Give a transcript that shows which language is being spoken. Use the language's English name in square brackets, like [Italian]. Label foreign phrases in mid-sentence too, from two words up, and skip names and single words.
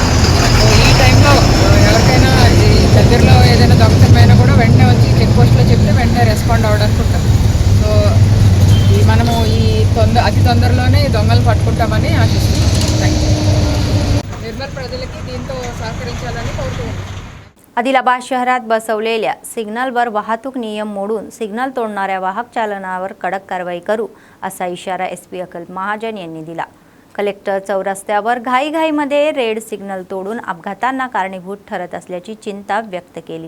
[Telugu] ఈ టైంలో ఎవరికైనా దగ్గరలో ఏదైనా దొంగతనమైనా కూడా వెంటనే వచ్చి చెక్ పోస్ట్లో చెప్తే వెంటనే రెస్పాండ్ అవ్వడానికి ఉంటుంది. సో మనము అతి తొందరలోనే దొంగలు పట్టుకుంటామని ఆశిస్తున్నాం. [English] thank you. [Telugu] నిర్మల్ ప్రజలకి దీంతో సహకరించాలని కోరుతున్నాను. [Marathi] आदिलाबाद शहरात बसवलेल्या सिग्नलवर वाहतूक नियम मोडून सिग्नल तोडणाऱ्या वाहक चालनावर कडक कारवाई करू असा इशारा एसपी अखिल महाजन यांनी दिला. कलेक्टर चौरस्त्यावर घाईघाईमध्ये [English] red signal [Marathi] तोडून अपघातांना कारणीभूत ठरत असल्याची चिंता व्यक्त केली.